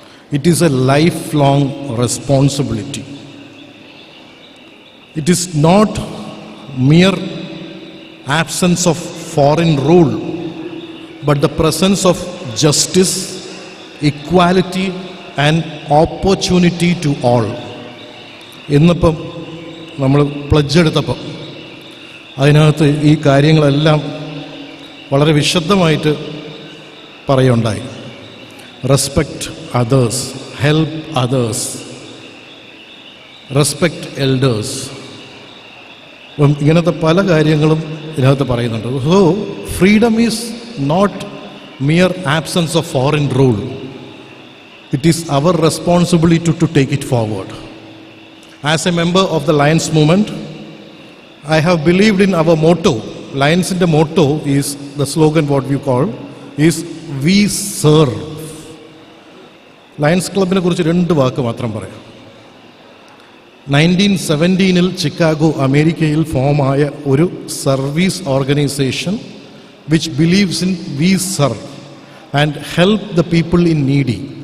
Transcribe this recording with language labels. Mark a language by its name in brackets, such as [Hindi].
[English] It is a lifelong responsibility. It is not mere absence of foreign rule, but the presence of justice, equality, and opportunity to all. [Malayalam] ഇന്നിപ്പം നമ്മൾ pledge എടുത്തപ്പം അതിനകത്ത് ഈ കാര്യങ്ങളെല്ലാം വളരെ വിശദമായിട്ട് പറയുണ്ടായി. [English] Respect others, help others, respect elders. [Malayalam] അപ്പം ഇങ്ങനത്തെ പല കാര്യങ്ങളും ഇതിനകത്ത് പറയുന്നുണ്ട്. [English] So, freedom is not mere absence of foreign rule. It is our responsibility to take it forward. As a member of the Lions movement, I have believed in our motto. Lions in the motto is the slogan, what we call, is we serve. [Malayalam] Lions ക്ലബിനെ കുറിച്ച് രണ്ട് വാക്ക് മാത്രം പറയാം. 1917 Chicago അമേരിക്കയിൽ ഫോമായ ഒരു service organisation [English] Which believes in we serve and help the people in needy.